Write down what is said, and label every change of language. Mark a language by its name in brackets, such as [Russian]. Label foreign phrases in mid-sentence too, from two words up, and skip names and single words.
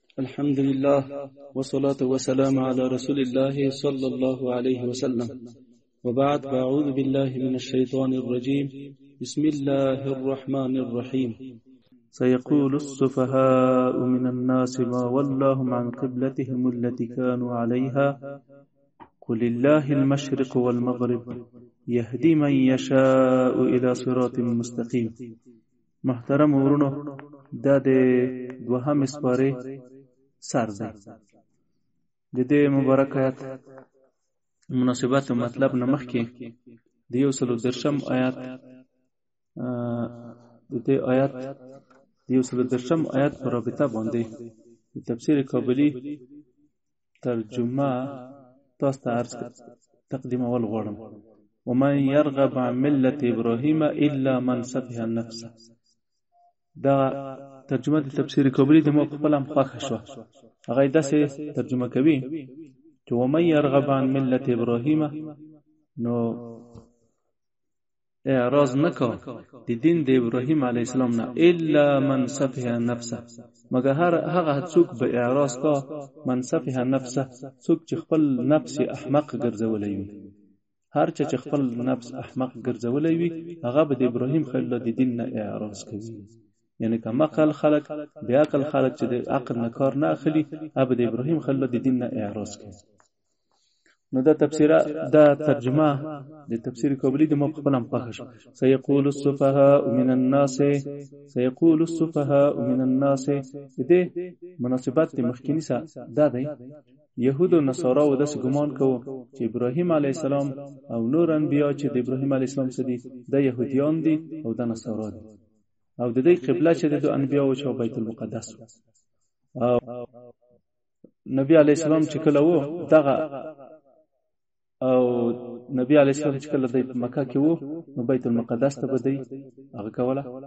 [Arabic] الحمد لله والصلاة والسلام على رسول الله صلى الله عليه وسلم وبعد فأعوذ بالله من الشيطان الرجيم بسم الله الرحمن الرحيم سيقول السفهاء من الناس ما ولاهم عن قبلتهم التي كانوا عليها قل الله المشرق والمغرب يهدي من يشاء إلى صراط مستقيم. [Pashto] محترم ورونو، دا د دوهم سپاره سر دی. د دې مبارک آیات مناسبت او مطلب نه مخکې د 113 آیات د دې آیات د 113 آیات په رابطه باندې د تفسیر کابلی ترجمه تاسو ته عرض تقدیم اول غواړم. [Arabic] ومن يرغب عن ملة ابراهيم الا من سفه النفس. [Pashto] دا ترجمه د تفسیر کابلی د مو خپل هم خوښه شو. هغه داسې ترجمه کوي چې [Arabic] ومن يرغب عن ملة ابراهيم، [Pashto] نو اعراض نکو د دین د ابراهیم [Arabic] علیه السلام [Pashto] نه، [Arabic] الا من سفه نفسه، [Pashto] مگر هغه څوک به اعراض کا [Arabic] من سفه نفسه، [Pashto] څوک چې خپل نفس احمق ګرځولې وي. هر چا چې خپل نفس احمق ګرځولې وي هغه به د ابراهیم خلیل د دین نه اعراض کوي. یعنی کما عقل خلق بیا عقل خلق چې د عقل نه کار نه اخلي هغه د ابراهیم خلیل د دین نه اعراض کوي. نو دا ترجمه د تفسیر کابلی د مخبل هم پخش. [Arabic] سيقول السفهاء من الناس، سيقول السفهاء من الناس. [Pashto] دې مناسبت د مخکینی سره دا دی. يهود او نصارا و داس ګمان کوي چې ابراهیم [Arabic] علی السلام [Pashto] او نور انبیا چې د ابراهیم [Arabic] علی السلام [Pashto] سره دي د يهوديان دي او د نصارا دي، او د دې قبله چې د انبیا او چې بیت المقدس او نبی [Arabic] علی السلام [Pashto] چې کله وو دغه او نبی [Arabic] علیہ السلام [Pashto] چې کله د مکه کې وو نو بیت المقدس ته بدی هغه کوله.